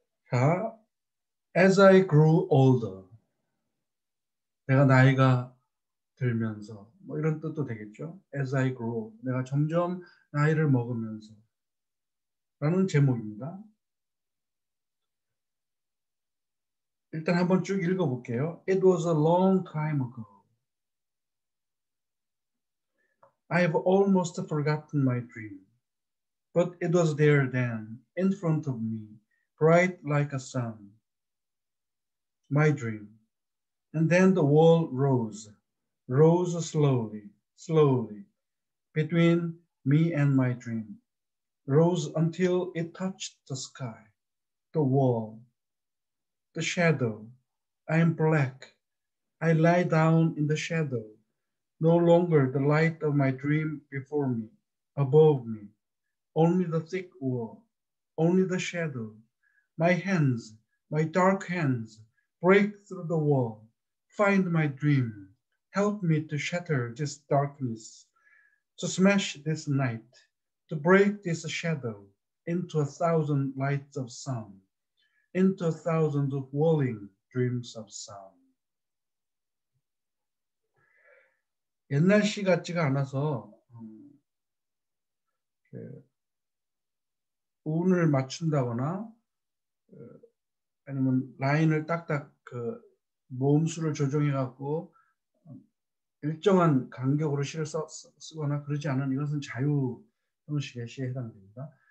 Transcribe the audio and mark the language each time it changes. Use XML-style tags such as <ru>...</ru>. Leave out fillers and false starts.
<ko>자,</ko> <en>As I grew older,</en> <ko>내가 나이가 들면서 뭐 이런 뜻도 되겠죠.</ko> <en>As I grow,</en> <ko>내가 점점 나이를 먹으면서 라는 제목입니다. 일단 한번 쭉 읽어볼게요.</ko> <en>It was a long time ago. I have almost forgotten my dream. But it was there then, in front of me, bright like a sun. My dream. And then the wall rose slowly, slowly, between me and my dream. Rose until it touched the sky, the wall, the shadow. I am black. I lie down in the shadow. No longer the light of my dream before me, above me. Only the thick wall, only the shadow. My hands, my dark hands, break through the wall. Find my dream. Help me to shatter this darkness, to smash this night, to break this shadow into 1,000 lights of sun, into 1,000 of whirling dreams of sun.</en> <ko>옛날 시 같지가 않아서 운을 맞춘다거나 아니면 라인을 딱딱 모음수를 조정해 갖고 일정한 간격으로 시를 쓰거나 그러지 않은 이것은 자유 형식의 시에 해당됩니다.</ko>